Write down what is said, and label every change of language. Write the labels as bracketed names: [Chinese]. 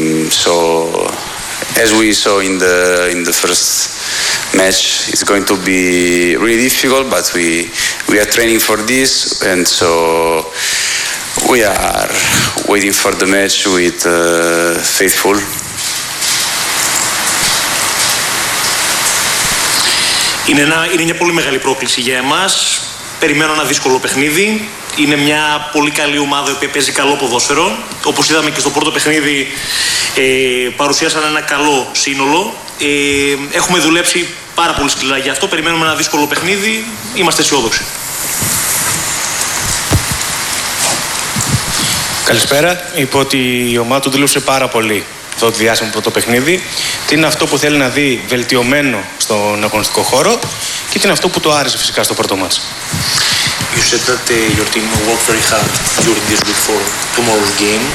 [English] So as we saw in the first match, it's going to be really difficult, but we are training for this, and so we are waiting for the match with faithful. [Greek] Είναι μια πολύ μεγάλη πρόκληση για εμάς. Περιμένω ένα δύσκολο παιχνίδι. Είναι μια πολύ καλή ομάδα η οποία παίζει καλό ποδόσφαιρο. Όπως είδαμε και στο πρώτο παιχνίδι, παρουσίασαν ένα καλό σύνολο. Έχουμε δουλέψει πάρα πολύ σκληρά γι' αυτό. Περιμένουμε ένα δύσκολο παιχνίδι. Είμαστε αισιόδοξοι. Καλησπέρα. Είπε ότι η ομάδα του δούλεψε πάρα πολύ το διάσημο πρώτο παιχνίδι. Τι είναι αυτό που θέλει να δει βελτιωμένο στον αγωνιστικό χώρο και τι είναι αυτό που το άρεσε φυσικά στο πρώτο μάτς? [English] You said that your team worked very hard during this week for tomorrow's game.